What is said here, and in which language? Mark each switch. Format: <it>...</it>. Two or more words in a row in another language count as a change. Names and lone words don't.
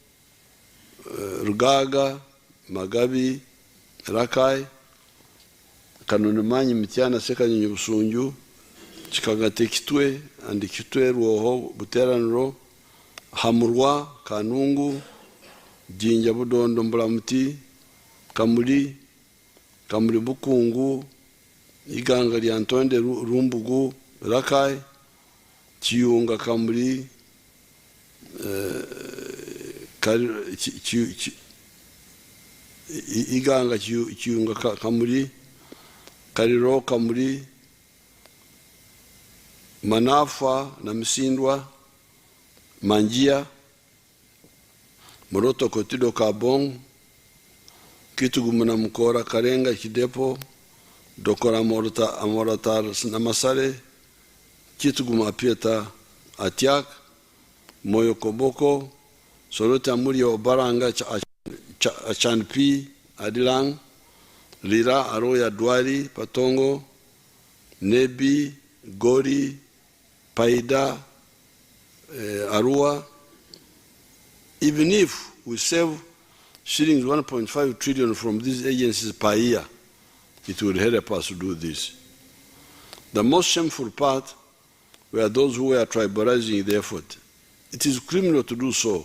<en>Rugaga, Magabi, Rakai, Kanunimanyi, Mitiana, Sekanyonyi, Busunju, Chikagate, Kitwe, and Kitwe, Ruoho, Buteranro, Hamurwa, Kanungu, Jinja, Budondo, Mbulamuti, Kamuli, Kamuli Bukungu, Iganga Liantonde, Rumbugu, Rakai, Chiunga Kamuli, Iganga Chiunga Kamuli, Kariro Kamuli, Manafa Namsindwa, Manjia, Moroto Kotido Kabong, Kitugumuna Mukora Karenga Kidepo, Dokora Amoratar Namasare, Kituguma Pieta Atiak, Moyo Koboko, Sorota Murio Baranga Achanpi, Adilang, Lira Aroya Dwari, Patongo, Nebi, Gori, Paida, Arua. Even if we save shillings 1.5 trillion from these agencies per year, it will help us to do this. The most shameful part were those who were tribalizing the effort. It is criminal to do so.</en>